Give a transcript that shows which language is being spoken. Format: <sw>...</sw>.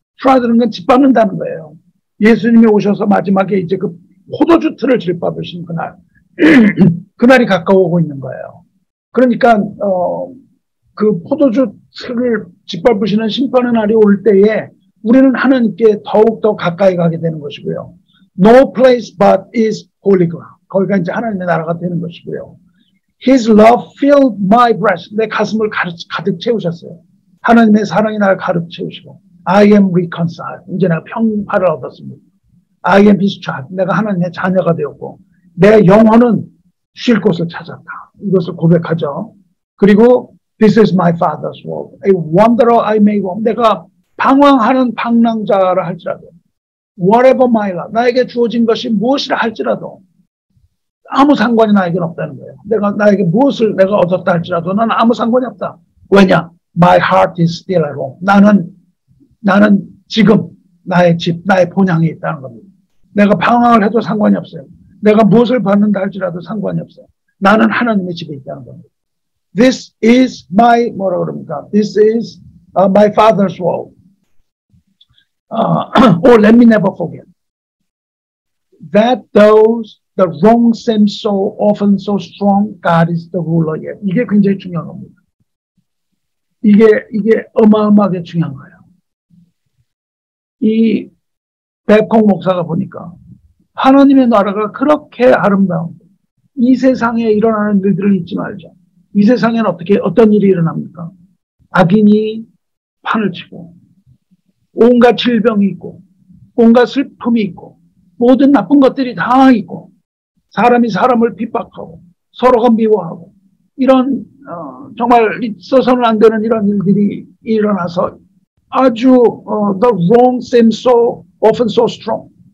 <ko>trod는 건 짓밟는다는 거예요. 예수님이 오셔서 마지막에 이제 그 포도주 틀을 짓밟으신 그날, 그날이 가까워오고 있는 거예요. 그러니까 그 포도주 틀을 짓밟으시는 심판의 날이 올 때에 우리는 하나님께 더욱더 가까이 가게 되는 것이고요.</ko> <en>No place but is holy ground.</en> <ko>거기가 이제 하나님의 나라가 되는 것이고요.</ko> <en>His love filled my breast.</en> <ko>내 가슴을 가득 채우셨어요. 하나님의 사랑이 나를 가득 채우시고</ko> <en>I am reconciled.</en> <ko>이제 내가 평화를 얻었습니다.</ko> <en>I am his child.</en> <ko>내가 하나님의 자녀가 되었고 내 영혼은 쉴 곳을 찾았다. 이것을 고백하죠. 그리고</ko> <en>This is my father's world. A wanderer I may roam.</en> <ko>내가 방황하는 방랑자라 할지라도</ko> <en>whatever my lot.</en> <ko>나에게 주어진 것이 무엇이라 할지라도 아무 상관이 나에게는 없다는 거예요. 나에게 무엇을 내가 얻었다 할지라도 나는 아무 상관이 없다. 왜냐?</ko> <en>My heart is still at home.</en> <ko>나는 지금 나의 집, 나의 본향에 있다는 겁니다. 내가 방황을 해도 상관이 없어요. 내가 무엇을 받는다 할지라도 상관이 없어요. 나는 하나님의 집에 있다는 겁니다.</ko> <en>This is my,</en> <ko>뭐라 그럽니까?</ko> <en>This is my father's world. Or let me never forget that those the wrong seems so often so strong, God is the ruler yet.</en> <ko>이게 굉장히 중요한 겁니다. 이게 어마어마하게 중요한 거예요. 이 백홍 목사가 보니까 하나님의 나라가 그렇게 아름다운 이 세상에 일어나는 일들을 잊지 말자. 이 세상에는 어떤 일이 일어납니까? 악인이 판을 치고 온갖 질병이 있고 온갖 슬픔이 있고 모든 나쁜 것들이 다 있고 사람이 사람을 핍박하고 서로가 미워하고 이런 정말 있어서는 안 되는 이런 일들이 일어나서 아주</ko> <en>the wrong seems so often so strong.</en>